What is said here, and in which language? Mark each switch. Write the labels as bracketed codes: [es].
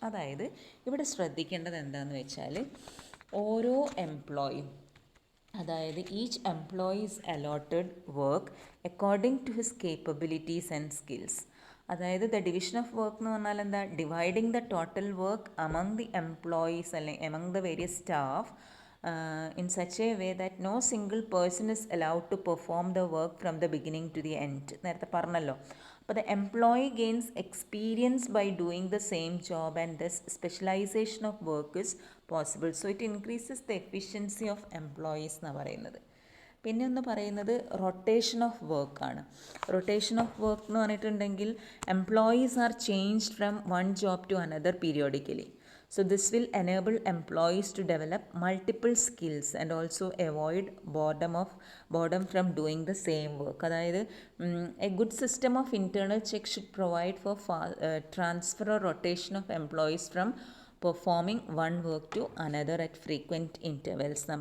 [ml] അതായത് ഇവിടെ ശ്രദ്ധിക്കേണ്ടത് എന്താണെന്ന് വെച്ചാൽ, ഓരോ എംപ്ലോയിയും, [en] അതായത് each employees allotted work according to his capabilities and skills. അതായത് the division of work [ml] എന്ന് പറഞ്ഞാൽ എന്താ, [en] Dividing the total work among the employees അല്ലെങ്കിൽ among the various staff in such a way that no single person is allowed to perform the work from the beginning to the end. [ml] നേരത്തെ പറഞ്ഞല്ലോ. [en] അപ്പോൾ the employee gains experience by doing the same job and thus specialization of work is possible. So it increases the efficiency of employees [ml] എന്നാണ് പറയുന്നത്. പിന്നെ ഒന്ന് പറയുന്നത് rotation of വർക്കാണ്. Rotation of work എന്ന് പറഞ്ഞിട്ടുണ്ടെങ്കിൽ [en] Employees are changed from one job to another periodically. So this will enable employees to develop multiple skills and also avoid boredom from doing the same work. അതായത് a good system of internal check should provide for transfer or rotation of employees from performing one work to another at frequent intervals.